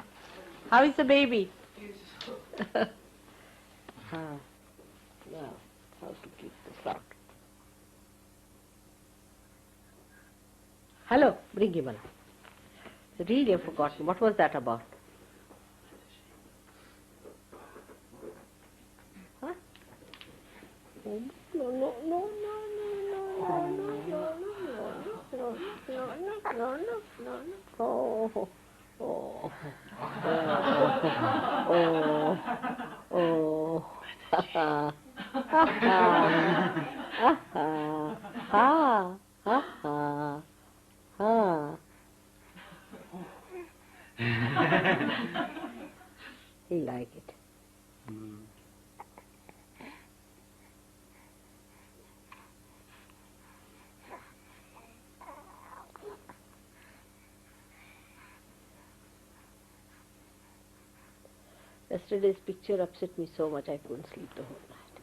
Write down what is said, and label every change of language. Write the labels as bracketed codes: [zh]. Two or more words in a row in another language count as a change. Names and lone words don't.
[en] How is the baby? Now, how to keep this out? Hello, bring him along. Really, I've forgotten. What was that about? Huh? No, no, no, no, no, no, no, no, no, no, oh, oh, oh, oh, ha ha, ha ha, ha ha, ha ha. He like it. Yesterday's picture upset me so much I couldn't sleep the whole night.